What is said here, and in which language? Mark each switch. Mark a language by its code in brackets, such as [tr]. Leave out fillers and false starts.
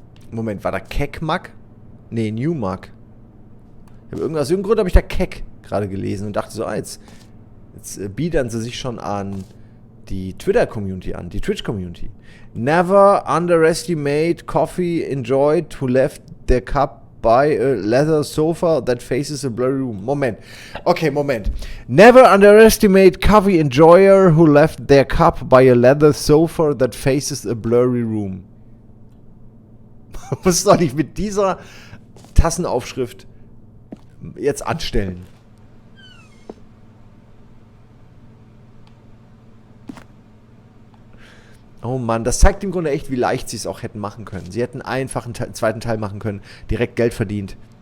[de] Moment, war da Keck-Mack? Nee, New-Mack. Aus irgendeinem Grund habe ich da Keck gerade gelesen und dachte so, jetzt biedern sie sich schon an die Twitter-Community an, die Twitch-Community. [en] Never underestimate coffee enjoyed who left their cup by a leather sofa that faces a blurry room. [de] Moment. Okay, Moment. [en] Never underestimate coffee enjoyer who left their cup by a leather sofa that faces a blurry room. [de] Was soll ich mit dieser Tassenaufschrift jetzt anstellen? Oh Mann, das zeigt im Grunde echt, wie leicht sie es auch hätten machen können. Sie hätten einfach einen zweiten Teil machen können, direkt Geld verdient.